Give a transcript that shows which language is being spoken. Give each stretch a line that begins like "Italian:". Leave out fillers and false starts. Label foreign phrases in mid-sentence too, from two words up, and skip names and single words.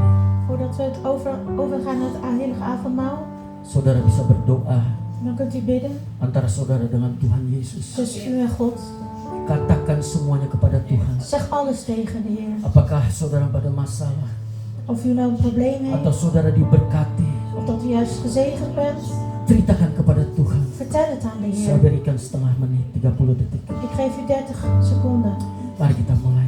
Dutch: Voordat we het overgaan naar het heilige avondmaal,
Indonesian: saudara bisa berdoa
Dutch: dan kunt u bidden
Indonesian: antara saudara dengan Tuhan Yesus.
Dutch: tussen u en God.
Indonesian: Katakan semuanya kepada Tuhan.
Dutch: Zeg alles tegen de Heer.
Indonesian: Apakah saudara pada masalah,
Dutch: Of u nou een probleem
Indonesian: atau
Dutch: heeft,
Indonesian: saudara diberkati,
Dutch: of dat u juist gezegend bent,
Indonesian: ceritakan kepada Tuhan.
Dutch: vertel het aan de
Indonesian: Saya
Dutch: Heer.
Indonesian: berikan setengah menit, 30 detik.
Dutch: Ik geef u 30 seconden.
Indonesian: Mari kita mulai.